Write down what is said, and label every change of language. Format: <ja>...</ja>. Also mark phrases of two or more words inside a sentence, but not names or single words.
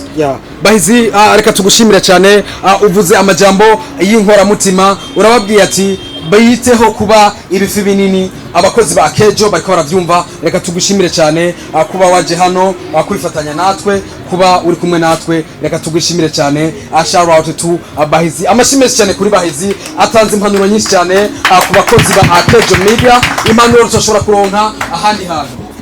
<rn>Bahizi, reka tugushimira cyane. Uvuze amajambo y'inkora mutima, urababwiye ati bayiteho kuba ibifi binini. Abakozi ba Akejo bariko baravyumva, reka tugushimire cyane kuba waje hano kwifatanya natwe, kuba uri kumwe natwe, reka tugushimire cyane.</rn> <en>Shout out to</en> <rn>Bahizi, amashimwe cyane kuri Bahizi, atanze impanuro nyinshi cyane ku bakozi ba Akejo Media, impanuro tushobora kuronka ahandi hantu.</rn>